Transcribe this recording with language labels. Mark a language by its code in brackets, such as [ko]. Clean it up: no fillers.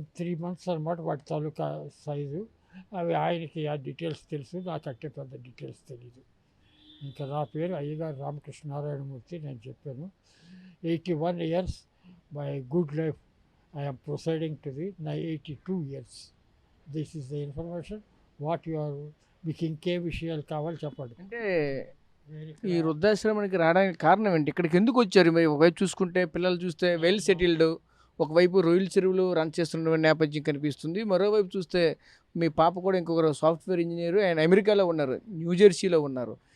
[en] 3 months [te] అన్నమాట వాటి తాలూకా size. అవి ఆయనకి ఆ డీటెయిల్స్ తెలుసు, నాకు అట్టే పెద్ద డీటెయిల్స్ తెలీదు. ఇంకా నా పేరు అయ్యగారు రామకృష్ణనారాయణమూర్తి. నేను చెప్పాను [en] 81 years by good life I am proceeding to the 82 years. This is the information. What you are [te] మీకు ఇంకే విషయాలు కావాలి చెప్పండి. అంటే ఈ వృద్ధాశ్రమానికి రావడానికి కారణం ఏంటి, ఇక్కడికి ఎందుకు వచ్చారు? మరి ఒకవైపు చూసుకుంటే పిల్లలు చూస్తే వెల్ సెటిల్డ్, ఒకవైపు రొయ్యల చెరువులు రన్ చేస్తున్న నేపథ్యం కనిపిస్తుంది. మరోవైపు చూస్తే మీ పాప కూడా ఇంకొకరు సాఫ్ట్వేర్ ఇంజనీర్, ఆయన అమెరికాలో ఉన్నారు, న్యూజెర్సీలో ఉన్నారు.